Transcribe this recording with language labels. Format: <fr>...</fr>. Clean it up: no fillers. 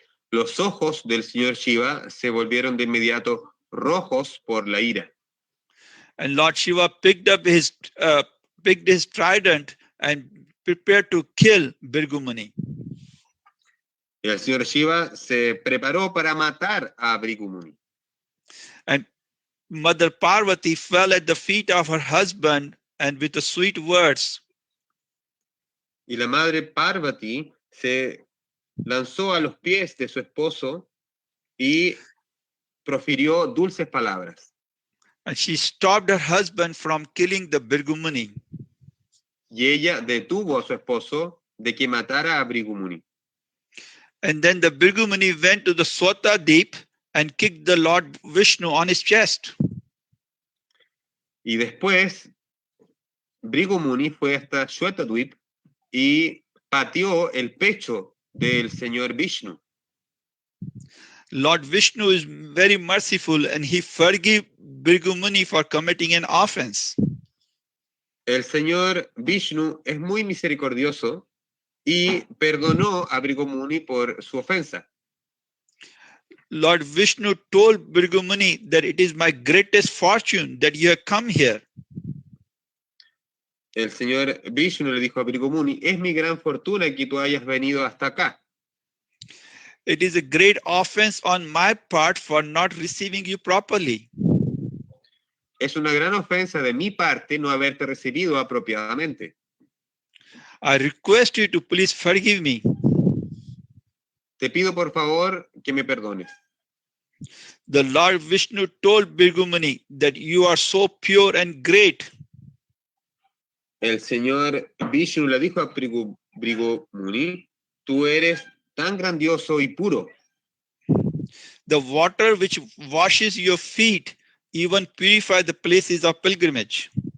<es>Los ojos del señor Shiva se volvieron de inmediato rojos por la ira.</es> <en>And Lord Shiva picked his trident and prepared to kill Birgu Muni.</en> <es>Y el señor Shiva se preparó para matar a Bhrigu Muni.</es> <en>And Mother Parvati fell at the feet of her husband and with the sweet words.</en> <es>Y la madre Parvati se lanzó a los pies de su esposo y profirió dulces palabras.</es> <en>And she stopped her husband from killing the Birgu Muni.</en> <es>Y ella detuvo a su esposo de que matara a Bhrigu Muni.</es> <en>And then the Birgu Muni went to the Swata Deep and kicked the Lord Vishnu on his chest.</en> <es>Y después, Bhrigu Muni fue hasta Shwetadvip y pateó el pecho del señor Vishnu.</es> <en>Lord Vishnu is very merciful and he forgave Birgu Muni for committing an offense.</en> <es>El señor Vishnu es muy misericordioso y perdonó a Bhrigu Muni por su ofensa.</es> <en>Lord Vishnu told Birgu Muni that it is my greatest fortune that you have come here.</en> <es>El señor Vishnu le dijo a Bhrigu Muni, es mi gran fortuna que tú hayas venido hasta acá.</es> <en>It is a great offense on my part for not receiving you properly.</en> <es>es una gran ofensa de mi parte no haberte recibido apropiadamente.</es> <en>I request you to please forgive me.</en> <es>Te pido por favor que me perdones.</es> <en>The Lord Vishnu told Bhrigu that you are so pure and great.</en> <es>El Señor Vishnu le dijo a Bhrigu Muni, tú eres tan grandioso y puro.</es> <en>The water which washes your feet even purify the places of pilgrimage.</en>